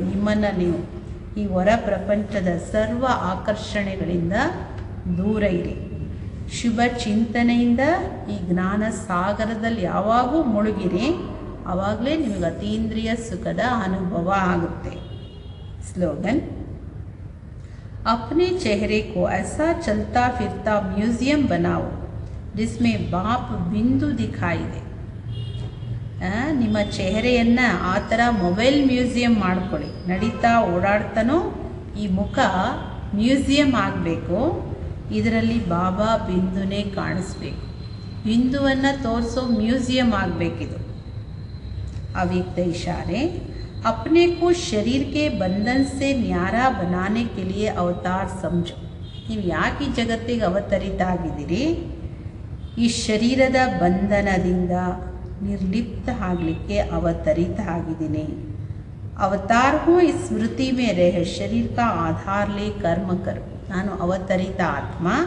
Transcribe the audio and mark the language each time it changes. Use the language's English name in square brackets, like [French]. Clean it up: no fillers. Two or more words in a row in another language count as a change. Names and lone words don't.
[Kannada] ನಿಮ್ಮನ್ನು ನೀವು ಈ ಹೊರ ಪ್ರಪಂಚದ ಸರ್ವ ಆಕರ್ಷಣೆಗಳಿಂದ ದೂರ ಇರಿ. ಶುಭ ಚಿಂತನೆಯಿಂದ ಈ ಜ್ಞಾನ ಸಾಗರದಲ್ಲಿ ಯಾವಾಗೂ ಮುಳುಗಿರಿ. ಆವಾಗಲೇ ನಿಮಗೆ ಅತೀಂದ್ರಿಯ ಸುಖದ ಅನುಭವ ಆಗುತ್ತೆ. ಸ್ಲೋಗನ್: [Hindi] अपने चेहरे को ऐसा चलता फिरता म्यूज़ियम बनाओ जिसमें बाप बिंदु दिखाई दे. [Kannada] ನಿಮ್ಮ ಚೆಹರೆಯನ್ನು ಆ ಥರ [English] mobile museum [Kannada] ಮಾಡ್ಕೊಳ್ಳಿ. ನಡೀತಾ ಓಡಾಡ್ತಾನೋ ಈ ಮುಖ ಮ್ಯೂಸಿಯಂ ಆಗಬೇಕು. ಇದರಲ್ಲಿ ಬಾಬಾ ಬಿಂದುನೇ ಕಾಣಿಸ್ಬೇಕು. ಬಿಂದುವನ್ನು ತೋರಿಸೋ ಮ್ಯೂಸಿಯಂ ಆಗಬೇಕಿದು. ಅವ್ಯಕ್ತ ಇಶಾರೆ: [Hindi] अपने को शरीर के बंधन से न्यारा बनाने के लिए अवतार समझो. [Kannada] ನೀವು ಯಾಕೆ ಈ ಜಗತ್ತಿಗೆ ಅವತರಿತ ಆಗಿದ್ದೀರಿ? ಈ ಶರೀರದ ಬಂಧನದಿಂದ ನಿರ್ಲಿಪ್ತ ಆಗಲಿಕ್ಕೆ ಅವತರಿತ ಆಗಿದ್ದೀನಿ. [Hindi] अवतार हूँ इस स्मृति में रह, शरीर का आधार ले कर्म करूँ. [Kannada] ನಾನು ಅವತರಿತ ಆತ್ಮ.